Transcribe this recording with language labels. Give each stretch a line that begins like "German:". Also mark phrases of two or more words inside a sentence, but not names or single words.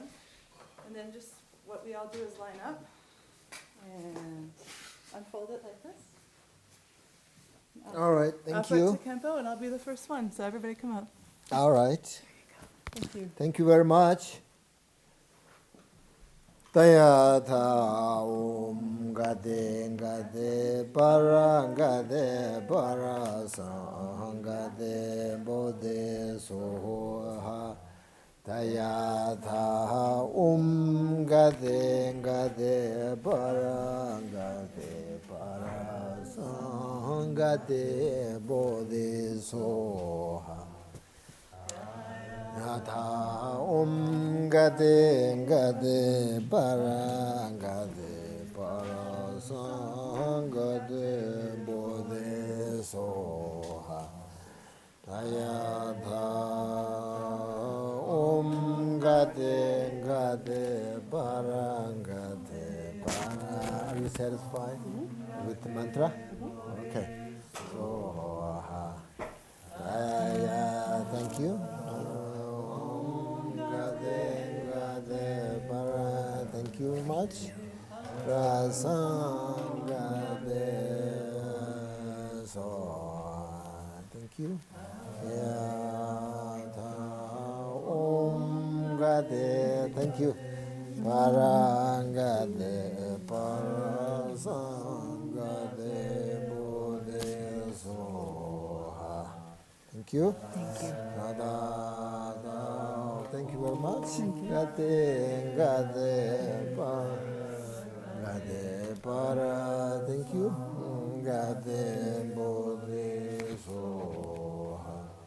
English: And then just what we all do is line up and unfold it like this. All right. Thank Offer you. it to Khenpo, and I'll be the first one. So everybody come up. All right. Thank you. Thank you very much.
Sanskrit: तद्यथा गते गते पारसंगते बोधि स्वाहा. तद्यथा गते गते पारसंगते बोधि स्वाहा. यथा गते गते पारसंगते बोधि स्वाहा. तद्यथा गते गते पार.
English: Are you satisfied with the mantra? Okay. So, thank you. Thank you very much. Thank you. Thank you.
Sanskrit: पारगते पारसंगते बोधि स्वाहा.
English: Thank you. Thank you. Thank you very much.
Sanskrit: गते गते पार.
English: Thank you.
Sanskrit: गते बोधि स्वाहा.